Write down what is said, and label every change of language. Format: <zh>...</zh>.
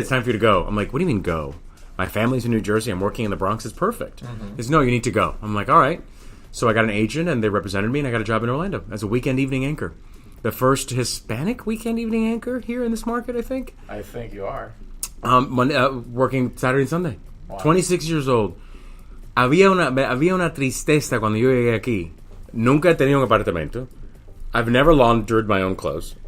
<en>It's time for you to go. I'm like, what do you mean go? My family's in New Jersey. I'm working in the Bronx. It's perfect. He said, no, you need to go. I'm like, all right. So I got an agent, and they represented me, and I got a job in Orlando as a weekend evening anchor. The first Hispanic weekend evening anchor here in this market, I think. I think you are. Working Saturday and Sunday. Wow. 26 years old.</en> <es>Había una tristeza cuando yo llegué aquí. Nunca he tenido un apartamento.</es> <en>I've never laundered my own clothes.</en>